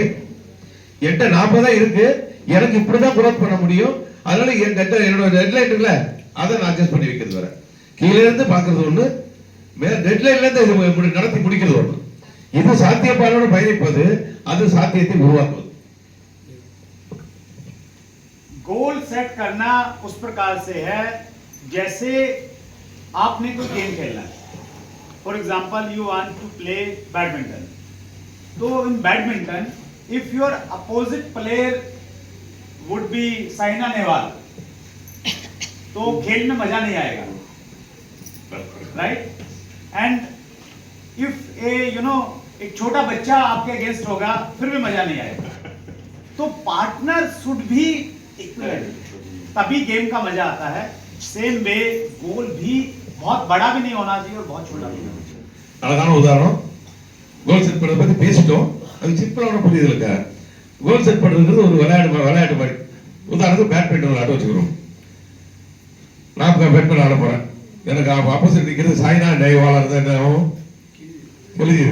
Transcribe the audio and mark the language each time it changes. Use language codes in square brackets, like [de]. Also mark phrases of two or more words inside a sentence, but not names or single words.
[ta] என்கிட்ட 40 இருக்கு, எனக்கு இப்படிதான் growth பண்ண முடியும், அதனால என்னோட டெட்லைன் இருக்குல்ல அதை நான் அட்ஜஸ்ட் பண்ணி வைக்கிறது வர. கீழே இருந்து பாக்குறது ஒண்ணு, டெட்லைன்ல இருந்து இது நடத்தி முடிக்கிறது ஒண்ணு. இது சாத்தியப்பாடோட பயணிப்பது, அது சாத்தியத்தை உருவாக்குவது. [en] goal set [hi] करना उस प्रकार से है जैसे आपने कोई गेम खेलना है. [en] for example you want to play badminton. तो in badminton if your opposite player would be Saina Nehwal, [hi] तो खेल में मजा नहीं आएगा, [en] राइट. and if a [hi] एक छोटा बच्चा आपके अगेंस्ट होगा, फिर भी मजा नहीं आएगा. तो [en] partner should [hi] भी इक्विवेलेंट, तभी गेम का मजा आता है. [en] same way goal [hi] भी बहुत बड़ा भी नहीं होना चाहिए और बहुत छोटा भी नहीं होना चाहिए. [ta] அழகான உதாரணம். [en] goal set [ta] பண்றத பத்தி பேசிட்டோம். அது சிம்பிளான புரியுது இல்ல. [en] goal set [ta] பண்றது ஒரு விளையாட்டு மாதிரி. உதாரணத்துக்கு பேட்மிண்டன் விளையாட வச்சுக்கிறோம். நான் பேட்மிண்டன் ஆட போறேன். எனக்கு ஆப்போசிட் நிக்கிறது சாய்னா நேவாலா இருந்தா என்ன ஆகும், எழுதிடு.